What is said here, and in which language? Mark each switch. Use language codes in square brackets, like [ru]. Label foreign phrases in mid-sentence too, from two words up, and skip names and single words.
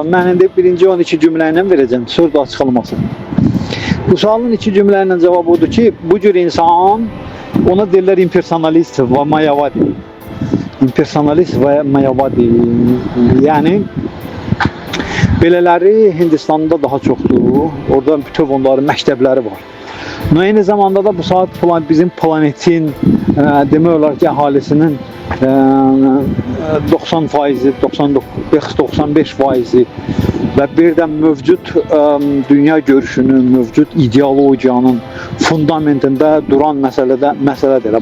[tr] Ben indi birinci 12 cümleyle vereceğim, sonra da açıklaması. Bu sualın iki cümleyle cevabı odur ki, bu cür insan, ona derler impersonalist ve mayavadi. [az] İmpersonalist ve mayavadi. Yani belələri Hindistan'da daha çoxdur. Orada bütün onların məktəbləri var. Aynı zamanda da bu saat bizim planetin demək olar ki, əhalisinin 90%, 95% və bir də mövcud dünya görüşünün, mövcud ideologiyanın fundamentində duran məsələdir.